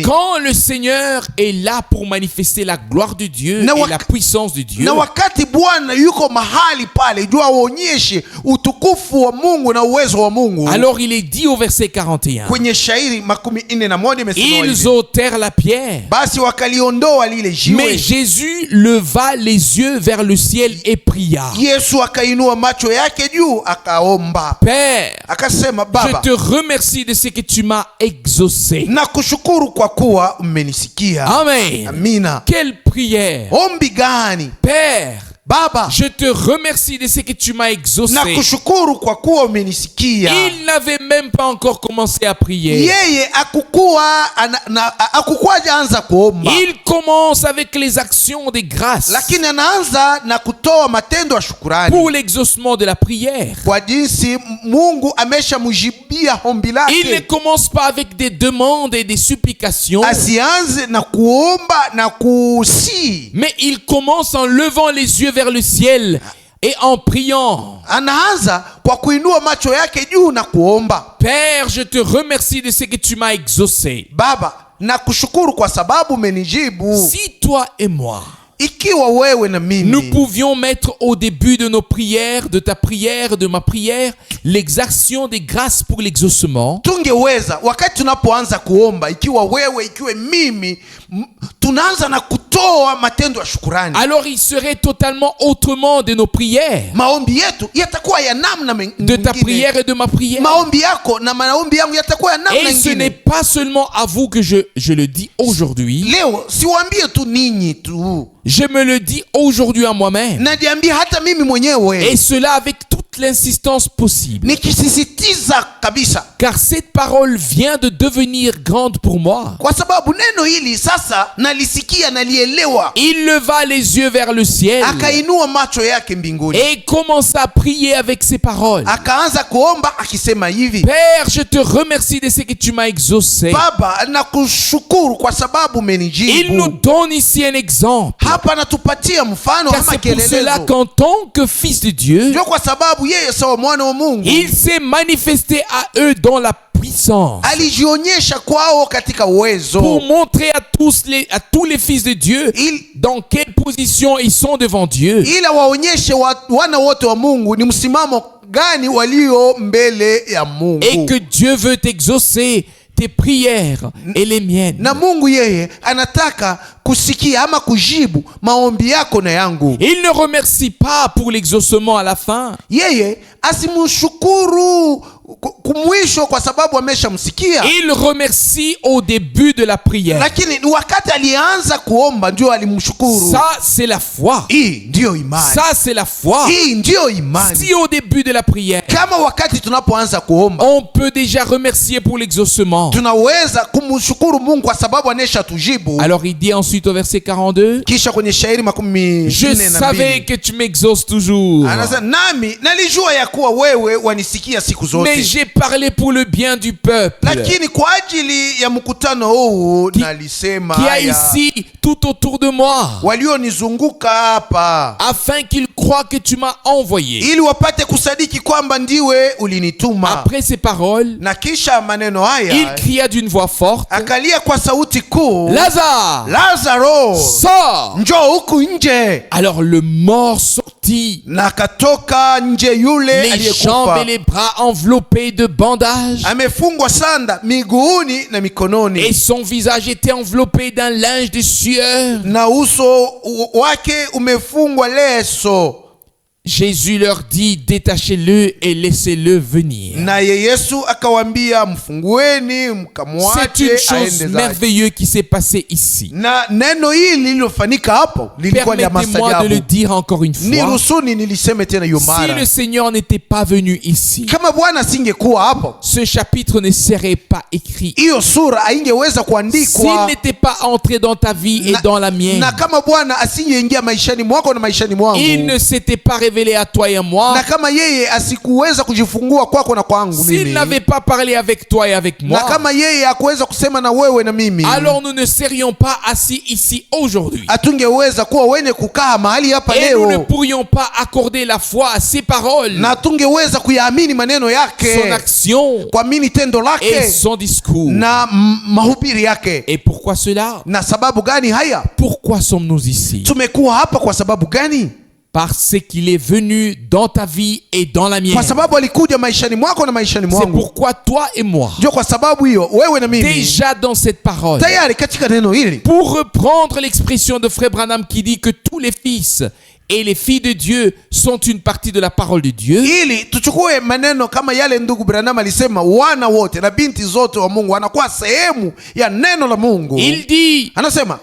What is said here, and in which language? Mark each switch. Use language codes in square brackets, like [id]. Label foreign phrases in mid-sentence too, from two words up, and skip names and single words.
[fr] Quand le Seigneur est là pour manifester la gloire de Dieu [sw] Na [fr] et [sw] wak- [fr] la puissance de Dieu, [sw] Na wakati Bwana yuko mahali pale, jua aonyeshe utukufu wa Mungu na uwezo wa Mungu. [fr] alors il est dit au verset 41, [sw] Kwenye shairi 41 imesema [fr] ils [sw] hivi, [fr] ôtèrent la pierre. [sw] basi wakaliondoa lile [fr] Mais [sw] jiwe. [fr] Jésus leva les yeux vers le ciel et pria. [sw] Yesu akainua macho yake juu akaomba, [fr] Père, [sw] akasema, [fr] je [sw] Baba, [fr] te remercie de ce que tu m'as exaucé. [sw] na kushukuru kwa kuwa umenisikia. [fr] Amen. [sw] Amina. [fr] Quelle prière. [sw] Ombi gani? [fr] Père, [sw] Baba, [fr] je te remercie de ce que tu m'as exaucé. [sw] na kushukuru kwa kuwa umenisikia. [fr] Il n'avait même pas encore commencé à prier. [sw] Yeye akukuwaja anza kuomba, [fr] Il commence avec les actions de grâce [sw] lakini anaanza na kutoa matendo ya shukurani [fr] pour l'exaucement de la prière. [sw] kwa jinsi Mungu ameshamjibia ombi [fr] Il ne [sw] lake. [fr] commence pas avec des demandes et des supplications, [sw] Asianze na kuomba na kusii, [fr] mais il commence en levant les yeux vers le ciel et en priant. [sw] anaanza kwa kuinua macho yake juu na kuomba. [fr] Père, je te remercie de ce que tu m'as exaucé. [sw] Baba, na kushukuru kwa sababu umenijibu. [fr] Si toi et moi, [sw] Ikiwa wewe na [fr] nous [sw] mimi [fr] pouvions mettre au début de nos prières, de ta prière, de ma prière, l'exaction des grâces pour l'exaucement, [sw] tungeweza, wakati tunapoanza kuomba, ikiwa wewe, ikiwa mimi, tunaanza na kutoa matendo ya shukurani, [fr] alors il serait totalement autrement de nos prières, [sw] maombi yetu yatakuwa ya namna [fr] de ta [sw] nyingine. [fr] prière et de ma prière. [sw] Maombi yako na maombi yangu yatakuwa ya namna [fr] Et ce n'est [sw] nyingine. [fr] pas seulement à vous que je le dis aujourd'hui. [sw] Leo siwaambie tu ninyi tu, [fr] Je me le dis aujourd'hui à moi-même. [sw] najiambia hata mimi mwenyewe, [fr] Et cela avec toute l'insistance possible. [sw] nikisisitiza kabisa, [fr] Car cette parole vient de devenir grande pour moi. [sw] kwa sababu neno hili sasa nalisikia, nalielewa. [fr] Il leva les yeux vers le ciel [sw] Akainua macho yake mbinguni, [fr] et commença à prier avec ces paroles. [sw] akaanza kuomba akisema hivi: [fr] Père, je te remercie de ce que tu m'as exaucé. [sw] Baba, nakushukuru kwa sababu [fr] Il nous [sw] umenijibu. [fr] donne ici un exemple. [sw] Hapa anatupatia mfano [fr] Car [sw] ama [fr] c'est pour cela [sw] kielelezo, [fr] qu'en tant que fils de Dieu, [sw] ndio kwa sababu yeye sawa mwana wa Mungu [fr] il s'est manifesté à eux dans la puissance [sw] alijionyesha kwao katika [fr] pour [sw] uwezo, [fr] montrer à tous les fils de Dieu dans quelle position ils sont devant Dieu. [sw] ila waonyeshe wana wote wa Mungu ni msimamo gani walio mbele ya Mungu. [fr] Et que Dieu veut exaucer tes prières et les miennes. [sw] Na Mungu yeye anataka kusikia ama kujibu maombi yako na yangu. [fr] Il ne remercie pas pour l'exaucement à la fin. [sw] Yeye asimshukuru kumwisho kwa sababu ameshamsikia, [fr] Il remercie au début de la prière. [sw] lakini ni wakati alianza kuomba ndio alimshukuru. [fr] Ça, c'est la foi. [sw] Hii ndiyo imani, [fr] Ça, c'est la foi. [sw] hii ndiyo imani. [fr] Si au début de la prière, [sw] Kama wakati tunapoanza kuomba [fr] on peut déjà remercier pour l'exaucement. [sw] tunaweza kumshukuru Mungu kwa sababu anesha tujibu. [fr] Alors il dit ensuite au verset 42, [sw] Kisha kwenye shairi makumi [fr] je [sw] nne na [fr] savais [sw] mbili [fr] que tu m'exauces toujours, [sw] anasema, nami nalijua ya kuwa wewe wanisikia siku [fr] mais [sw] zote, [fr] j'ai parlé pour le bien du peuple [sw] lakini kwa ajili ya mkutano huu nalisema [fr] qui a [sw] haya [fr] ici tout autour de moi, [sw] walionizunguka hapa, [fr] afin qu'ils croient que tu m'as envoyé. [sw] ili wapate kusadiki kwamba ndiwe ulinituma. [fr] Après ces paroles, [sw] Na kisha maneno [fr] il [sw] haya [fr] cria d'une voix forte, [sw] akalia kwa sauti kuu, [fr] Lazare, [sw] Lazaro, [fr] sors! [sw] njoo huku nje. [fr] Alors le mort sortit, [sw] Na akatoka nje yule [fr] les jambes [sw] aliyekufa, [fr] et les bras enveloppés de bandages, [sw] amefungwa sanda miguuni na mikononi, [fr] et son visage était enveloppé d'un linge de sueur. [sw] na uso wake umefungwa leso. [fr] Jésus leur dit, détachez-le et laissez-le venir. [sw] Naye Yesu akawaambia, mfungueni [fr] C'est [sw] mkamwache [fr] une chose [sw] aende zake. [fr] merveilleuse qui s'est passée ici. [sw] Na neno hili lililofanyika hapo lilikuwa ni la [fr] Permettez-moi de le [sw] maajabu. [fr] dire encore une fois. [sw] Nirusuni niliseme tena hiyo [fr] Si [sw] mara, [fr] le Seigneur n'était pas venu ici, [sw] kama Bwana asingekuwa hapo, [fr] ce chapitre ne serait pas écrit. [sw] hiyo sura haingeweza [fr] S'il [sw] kuandikwa. [fr] n'était pas entré dans ta vie et dans la mienne, [sw] Na kama Bwana asingeingia maishani mwako na maishani mwangu, [fr] il ne s'était pas révélé à toi et à moi, [sw] na kama yeye asikuweza kujifungua kwako na kwangu [fr] s'il [sw] mimi, [fr] n'avait pas parlé avec toi et avec [sw] na [fr] moi, [sw] kama yeye hakuweza kusema na wewe na mimi, [fr] alors nous ne serions pas assis ici aujourd'hui. [sw] hatungeweza kuwa wenye kukaa mahali hapa [fr] Et nous ne [sw] leo, [fr] pourrions pas accorder la foi à ses paroles, [sw] na hatungeweza kuyaamini maneno [fr] son [sw] yake, [fr] action [sw] kuamini tendo [fr] et [sw] lake [fr] son discours. [sw] na mahubiri yake. [fr] Et pourquoi cela? [sw] Na sababu gani haya? [fr] Pourquoi sommes-nous ici? [sw] Tumekuwa hapa kwa sababu gani? [fr] Parce qu'il est venu dans ta vie et dans la mienne. [sw] Kwa sababu alikuja maishani mwako na maishani [fr] C'est [sw] mwangu. [fr] pourquoi toi et moi, [sw] Ndio kwa sababu hiyo wewe na mimi [fr] déjà dans cette parole, [sw] tayari katika neno hili, [fr] pour reprendre l'expression de Frère Branham qui dit que tous les fils et les filles de Dieu sont une partie de la parole de Dieu, [sw] ili tuchukue maneno kama yale ndugu Branham alisema, wana wote na binti zote wa Mungu wanakuwa sehemu ya neno la Mungu. [fr] il dit, [sw] Anasema